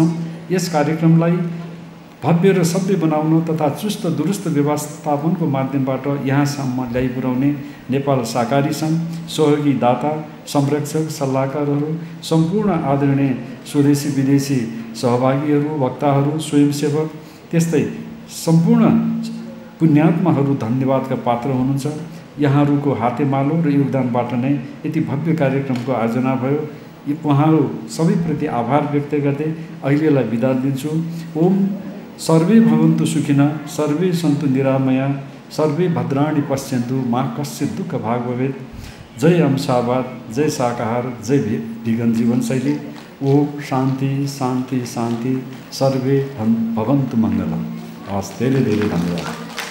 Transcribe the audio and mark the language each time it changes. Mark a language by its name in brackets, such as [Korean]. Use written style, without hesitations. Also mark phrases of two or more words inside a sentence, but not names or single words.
[Nepali] यस कार्यक्रमलाई भव्य र सभ्य बनाउन तथा चुस्त दुरुस्त व्यवस्थापनको माध्यमबाट यहाँसम्म ल्याइपुर्याउने नेपाल सहकारी सङ्घ सहयोगी दाता संरक्षक सल्लाहकारहरू सम्पूर्ण आदरणीय स्वदेशी विदेशी सहभागीहरू वक्ताहरू स्वयंसेवक त्यस्तै सम्पूर्ण पुण्यात्माहरू धन्यवादका पात्र हुनुहुन्छ। यहाँहरूको हातेमालो र योगदानबाट नै यति भव्य कार्यक्रमको आयोजना भयो। उहाँहरू सबैप्रति आभार व्यक्त गर्दै अहिलेलाई बिदा दिन्छु। [Sanskrit] ओम सर्वे भवन्तु सुखिनः सर्वे सन्तु निरामया सर्वे भद्राणि पश्यन्तु मा कश्चित् दुःख भाग भवेत्। [Nepali] जय अहिंसावाद, जय शाकाहार, जय भिगन जीवनशैली। [Sanskrit] ओम शान्ति शान्ति शान्ति। सर्वे भवन्तु मङ्गलम्। [Nepali] हस्, धेरै धेरै धन्यवाद।